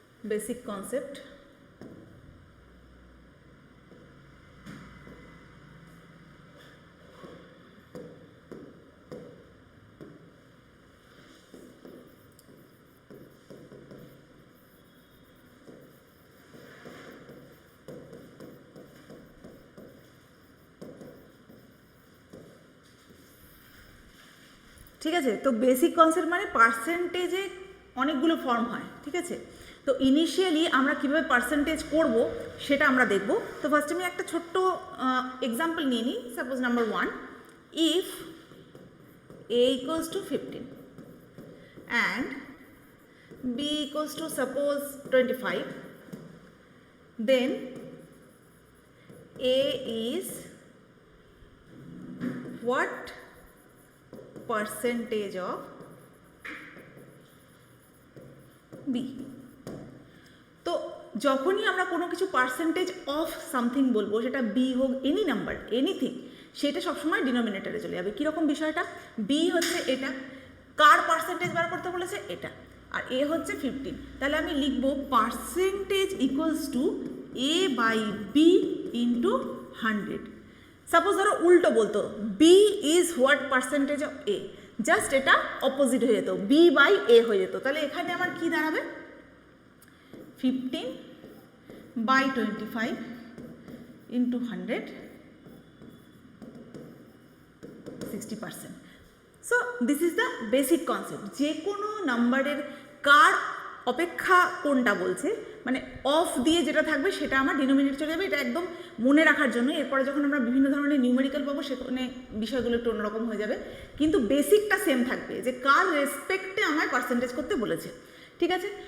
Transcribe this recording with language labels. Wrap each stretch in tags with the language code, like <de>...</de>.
<bn>Basic concept, ঠিক আছে। তো বেসিক কনসেপ্ট মানে পার্সেন্টেজে অনেকগুলো ফর্ম হয়, ঠিক আছে। তো ইনিশিয়ালি আমরা কীভাবে পার্সেন্টেজ করব সেটা আমরা দেখব। তো ফার্স্ট আমি একটা ছোট্ট এক্সাম্পল নিয়ে নিই।</bn> <en>Suppose number 1, if a equals to 15 and b equals to suppose 25, then a is what percentage of b?</en> <bn>তো যখনই আমরা কোনো কিছু পার্সেন্টেজ অফ সামথিং বলবো, সেটা বি হোক, এনি নাম্বার, এনিথিং, সেটা সবসময় ডিনোমিনেটারে চলে যাবে। কীরকম বিষয়টা? বি হচ্ছে এটা, কার পার্সেন্টেজ বার করতে বলেছে? এটা, আর এ হচ্ছে 15। তাহলে আমি লিখবো percentage equals to A by B into 100। Suppose ধরো উল্টো বলতো,</bn> <en>B is what percentage of A,</en> <bn>just এটা অপোজিট হয়ে যেত, বি বাই এ হয়ে যেত। তাহলে এখানে আমার কি দাঁড়াবে? 15 by 25 into 100, 60%.</bn> <en>So this is the basic concept.</en> <bn>যে কোনো নাম্বারের কার অপেক্ষা কোনটা বলছে, মানে অফ দিয়ে যেটা থাকবে সেটা আমার ডিনোমিনেটর চলে যাবে। এটা একদম মনে রাখার জন্য। এরপরে যখন আমরা বিভিন্ন ধরনের নিউমেরিক্যাল পাবো সেখানে বিষয়গুলো একটু অন্যরকম হয়ে যাবে, কিন্তু বেসিকটা সেম থাকবে, যে কার রেসপেক্টে আমায় পার্সেন্টেজ করতে বলেছে, ঠিক আছে।</bn>